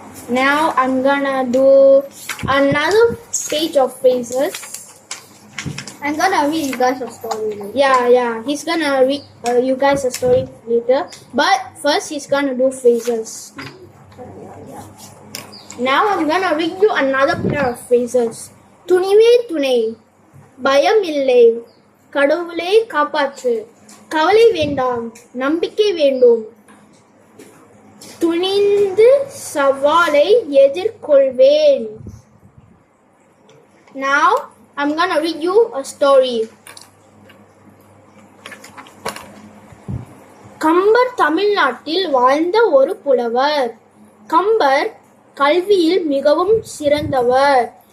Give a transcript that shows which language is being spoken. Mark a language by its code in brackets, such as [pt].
[en] Now I'm gonna do another page of phrases. I'm gonna read you guys a story. Yeah. He's gonna read you guys a story later. But first, he's gonna do phrases. Now I'm gonna read you another pair of phrases. [ta] Thunive துணை பயம் இல்லை கடவுளே காப்பாற்று கவலை வேண்டாம் நம்பிக்கை வேண்டும் துணிந்து சவாலை எதிர்கொள்வேன். [en] Now I'm gonna read you a story. [ta] Kambar தமிழ்நாட்டில் வாழ்ந்த ஒரு புலவர். கம்பர் கல்வியில் மிகவும் சிறந்தவர்.